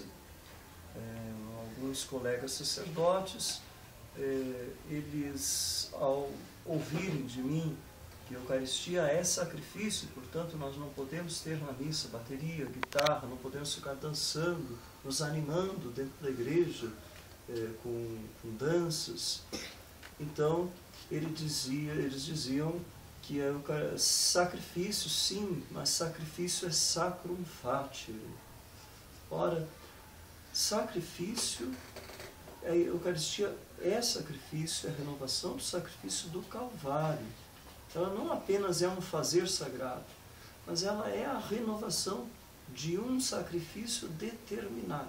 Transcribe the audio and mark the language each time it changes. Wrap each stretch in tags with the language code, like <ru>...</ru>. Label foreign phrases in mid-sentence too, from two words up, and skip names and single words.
<pt>Alguns colegas sacerdotes, eles, ao ouvirem de mim que a Eucaristia é sacrifício, portanto nós não podemos ter na missa bateria, guitarra, não podemos ficar dançando, nos animando dentro da igreja com danças. Então eles diziam que sacrifício sim, mas sacrifício é</pt> <la>sacrum facie.</la> <pt>Ora, sacrifício, a Eucaristia é sacrifício, é a renovação do sacrifício do Calvário. Ela não apenas é um fazer sagrado, mas ela é a renovação de um sacrifício determinado.</pt>